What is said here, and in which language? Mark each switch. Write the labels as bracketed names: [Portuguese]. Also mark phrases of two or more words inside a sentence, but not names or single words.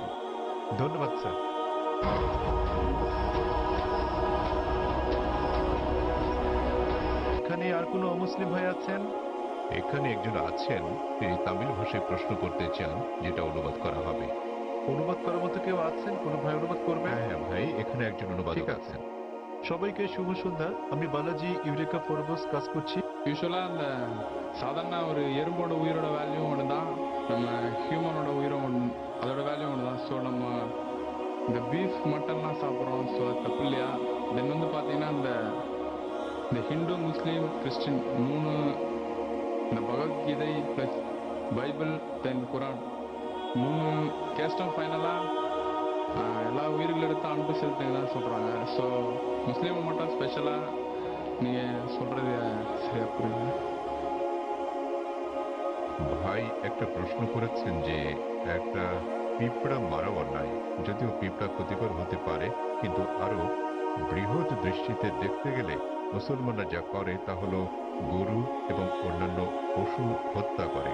[Bangla] ধন্যবাদ স্যার। এখানে আর কোনো অমুসলিম ভাই আছেন? এখানে একজন আছেন, তিনি তামিল ভাষায় প্রশ্ন করতে চান, যেটা অনুবাদ করা হবে। অনুবাদ করার মতো কেউ আছেন? কোনো ভাই অনুবাদ করবেন? হ্যাঁ ভাই, এখানে একজন অনুবাদক ঠিক আছে। আছেন। সবাইকে শুভ সন্ধ্যা। আমি বালাজি ইউরেকা ফোরবস காজ করছি। [Tamil] யூஸ்வலாக அந்த சாதாரண ஒரு எறும்போட உயிரோட வேல்யூ ஒன்று தான், நம்ம ஹியூமனோட உயிரும் அதோட வேல்யூ ஒன்று தான். ஸோ நம்ம இந்த பீஃப் மட்டன்லாம் சாப்பிட்றோம், ஸோ அது தப்பு இல்லையா? தென் வந்து பார்த்தீங்கன்னா இந்த ஹிந்து முஸ்லீம் கிறிஸ்டின் மூணு, இந்த பகவத்கீதை ப்ளஸ் பைபிள் தென் குரான் மூணு கேஸ்டும் ஃபைனலாக எல்லா உயிர்கள் எடுத்து அன்பு செலுத்துங்க தான் சொல்கிறாங்க. ஸோ முஸ்லீமை மட்டும் ஸ்பெஷலாக நீங்கள் சொல்கிறது சரியா புரியுது? [Bangla] ভাই একটা প্রশ্ন করেছেন যে একটা পিঁপড়া মারা অন্যায়, যদিও পিঁপড়া ক্ষতিকর হতে পারে, কিন্তু আরো বৃহৎ দৃষ্টিতে দেখতে গেলে মুসলমানরা যা করে তা হলো গরু এবং অন্যান্য পশু হত্যা করে।